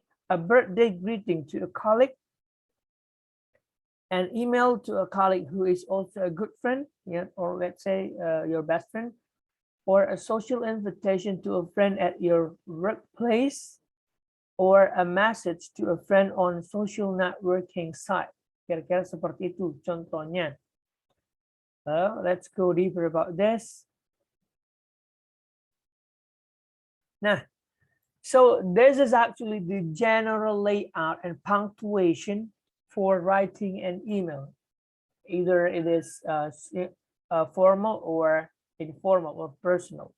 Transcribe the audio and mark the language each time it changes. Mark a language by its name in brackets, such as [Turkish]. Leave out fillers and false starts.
[English] A birthday greeting to a colleague, an email to a colleague who is also a good friend, yeah, or let's say your best friend, or a social invitation to a friend at your workplace, or a message to a friend on social networking site. [Indonesian] Kira-kira seperti itu contohnya. [English] Let's go deeper about this. Nah, so this is actually the general layout and punctuation for writing an email. Either it is formal or informal or personal.